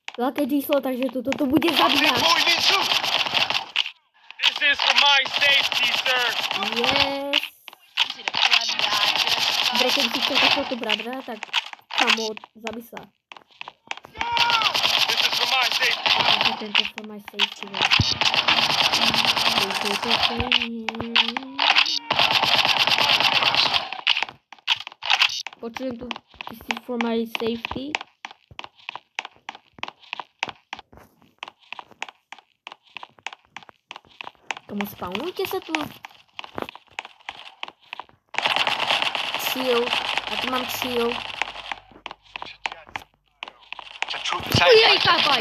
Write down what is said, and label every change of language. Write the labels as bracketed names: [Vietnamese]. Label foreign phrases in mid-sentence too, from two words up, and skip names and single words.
[Slovak] veľké číslo, takže toto bude zabíjať. [English] This is for my safety, sir. Yes. [Slovak] Dobre, keď si chcel takéhoto bradra, tak kamo, zabij sa. [English] This is for my safety. [Slovak] Takže tento [English] for my safety. [Slovak] Počujem tu, [English] this is for my safety. [Slovak] Kamo, spawnujte sa tu. Chill. Ja tu mám chill. Ujej, kápaj!